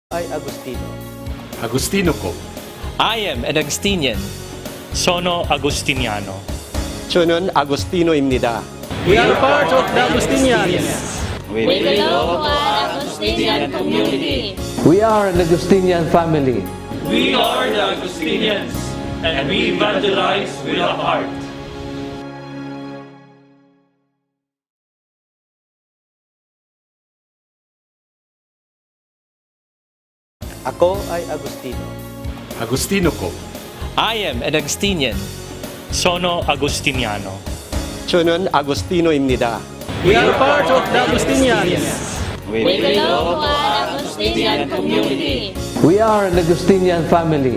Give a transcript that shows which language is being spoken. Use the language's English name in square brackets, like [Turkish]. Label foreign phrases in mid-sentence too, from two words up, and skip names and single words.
[Filipino] ay Agustino. Agustino ko. [English] I am an Augustinian. [Italian] Sono Agustiniano. [Korean] 저는 아구스티노입니다. [English] We are part of the Augustinians. We belong to an Augustinian community. We are an Augustinian family. We are the Augustinians, and we evangelize with our heart. [Filipino] Ako ay Agustino. Agustino ko. [English] I am an Augustinian. [Italian] Sono Agustiniano. [Korean] 저는 아구스티노입니다. [English] We are part of the Augustinians. We belong to an Augustinian community. We are an Augustinian family.